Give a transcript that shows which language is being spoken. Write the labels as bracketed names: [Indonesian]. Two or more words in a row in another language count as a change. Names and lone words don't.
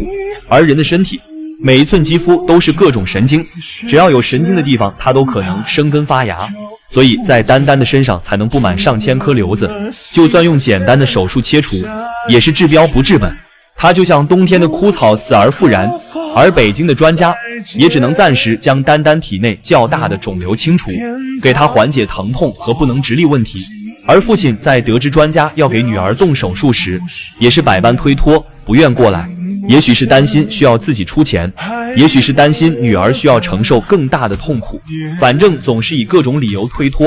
[Chinese] 而人的身體每一寸肌膚都是各種神經，只要有神經的地方，它都可能生根發芽。所以在丹丹的身上才能布滿上千顆瘤子，就算用簡單的手術切除，也是治標不治本。它就像冬天的枯草，死而復燃。而北京的專家也只能暫時將丹丹體內較大的腫瘤清除，給她緩解疼痛和不能直立問題。而父親在得知專家要給女兒動手術時，也是百般推脫，不願過來。也許是擔心需要自己出錢，也許是擔心女兒需要承受更大的痛苦，反正总是以各種理由推脫。